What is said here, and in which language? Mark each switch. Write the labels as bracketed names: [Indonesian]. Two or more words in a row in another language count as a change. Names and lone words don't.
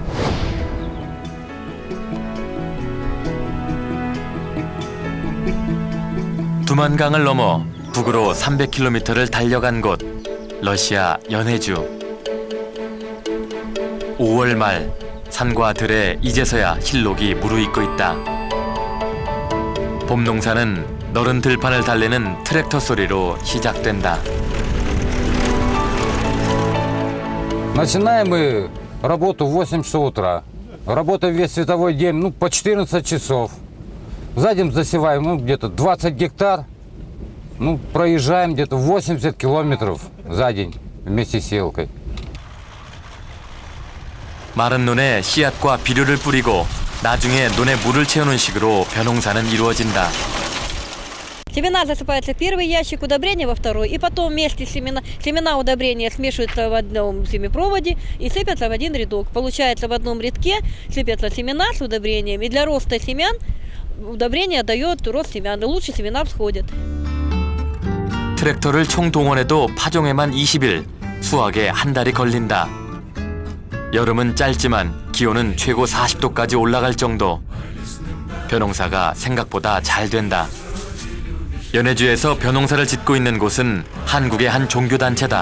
[Korean] 두만강을 넘어 북으로 300km를 달려간 곳, 러시아 연해주. 5월 말 산과 들에 이제서야 힐록이 무르익고 있다. 봄 농사는 너른 들판을 달리는 트랙터 소리로 시작된다. [Russian] Начинаем мы работу в 8 часов утра. Работаем весь световой день, по 14 часов. За день засеваем где-то 20 гектар. Проезжаем где-то 80 километров за день вместе с сеялкой. [Korean] 마른 논에 씨앗과 비료를 뿌리고 나중에 논에 물을 채우는 식으로 벼농사는 이루어진다. [Russian] Семена засыпаются в первый ящик, удобрения во второй, и потом вместе семена удобрения смешиваются в одном семипроводе и сыпятся в один рядок. Получается, в одном рядке сыпятся семена с удобрениями. И для роста семян удобрение дает рост семян, и лучше семена всходят. [Korean] 트랙터를 총동원해도 파종에만 20일, 수확에 한 달이 걸린다. 여름은 짧지만 기온은 최고 40도까지 올라갈 정도. 벼농사가 생각보다 잘 된다. 연해주에서 벼농사를 짓고 있는 곳은 한국의 한 종교단체다.